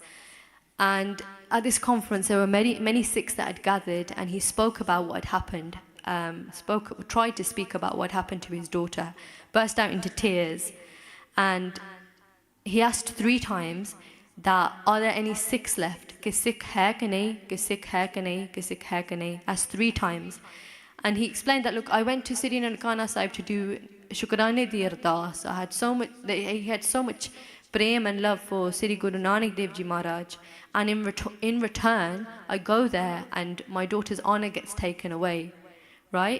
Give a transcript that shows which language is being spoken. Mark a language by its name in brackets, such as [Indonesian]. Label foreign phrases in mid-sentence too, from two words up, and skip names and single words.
[English] And at this conference, there were many Sikhs that had gathered, and he spoke about what had happened, tried to speak about what happened to his daughter, burst out into tears. And he asked 3 times that, are there any Sikhs left? [Punjabi] ਕੀ ਸਿੱਖ ਹੈ ਕਿ ਨਹੀਂ, ਕੀ ਸਿੱਖ ਹੈ ਕਿ ਨਹੀਂ, ਕੀ ਸਿੱਖ ਹੈ ਕਿ ਨਹੀਂ? [English] Asked 3 times. And he explained that, look, I went to Sidi Nankana Sahib to do [Punjabi] ਸ਼ੁਕਰਾਨੇ ਦੀ ਅਰਦਾਸ. [English] He had so much prem and love for Sri Guru Nanak Dev Ji Maharaj. And in return, I go there and my daughter's honor gets taken away, right?